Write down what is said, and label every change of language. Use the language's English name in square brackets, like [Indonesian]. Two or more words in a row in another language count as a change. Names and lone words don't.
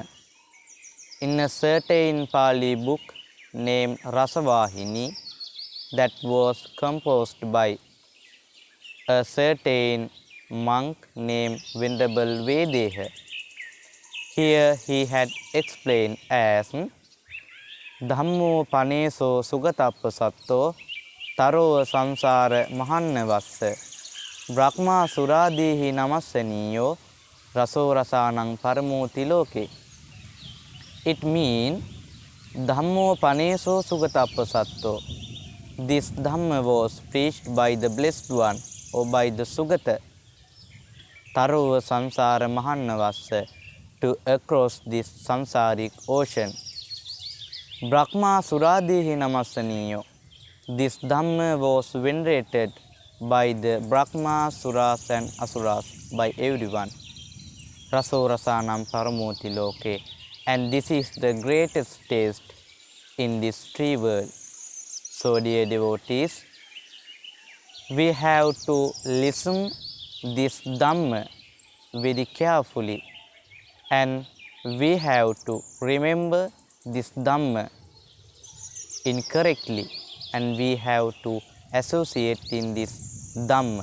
[English] In a certain Pali book named Rasavahini that was composed by a certain monk named Venerable Vedeha, here he had explained as [Pali] Dhammo paneso sugatappa satto taro samsara mahannavassa Brahma suradihi namassaniyo raso rasanang paramoti loke. [English] It means [Pali] Dhammo paneso sugatappa satto. [English] This Dhamma was preached by the Blessed One or by the Sugata [Pali] Taro samsara mahannavassa [English] to across this samsaric ocean. [Pali] Brahma suradihi namassaniyo. [English] This Dhamma was venerated by the Brahma, Suras and Asuras, by everyone. [Pali] Raso rasanam paramoti loke. [English] And this is the greatest taste in this tree world. So dear devotees, we have to listen this Dhamma very carefully and we have to remember this Dhamma incorrectly and we have to associate in this Dhamma.